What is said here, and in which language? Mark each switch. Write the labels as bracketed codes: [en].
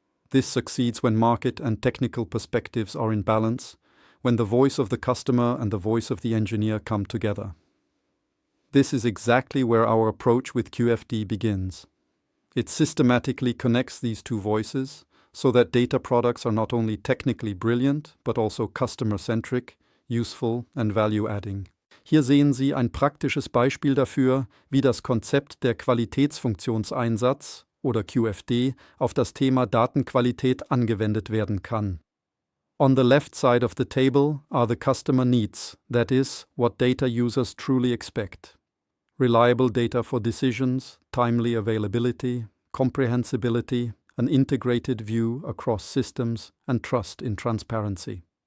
[en] This succeeds when market and technical perspectives are in balance, when the voice of the customer and the voice of the engineer come together. This is exactly where our approach with QFD begins. It systematically connects these 2 voices so that data products are not only technically brilliant, but also customer-centric, useful and value-adding. [de] Hier sehen Sie ein praktisches Beispiel dafür, wie das Konzept der Qualitätsfunktionseinsatz oder QFD auf das Thema Datenqualität angewendet werden kann. [en] On the left side of the table are the customer needs, that is, what data users truly expect. Reliable data for decisions, timely availability, comprehensibility, an integrated view across systems, and trust in transparency.